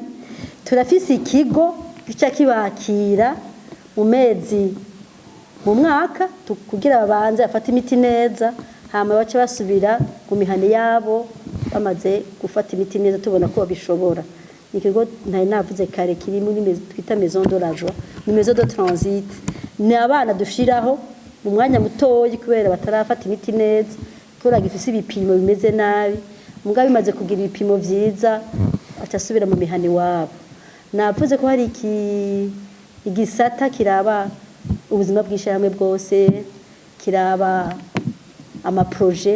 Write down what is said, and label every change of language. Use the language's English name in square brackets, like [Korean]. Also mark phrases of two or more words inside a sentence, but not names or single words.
[Rundi] Turafise ikigo gica kibakira mu mwaka kugira babanze bafata imiti neza, hama bace basubira mu mihane yabo bamaze gufata imiti neza, tubona ko babishobora. Ikigo ntari navuze kare kiri muri twita [French] maison de la joie, [Rundi] ni [French] maison de transit. [Rundi] Ni abana dushiraho mu mwanya mutoyi kubera batarafata imiti neza, kubera gifise ibipimo bimeze nabi. Mugabo bimaze kugira ibipimo vyiza acasubira mu mihani wabo. Navuze ko hari igisata kiraba ubuzima bw'ishyirahamwe bwose, kiraba amaproje.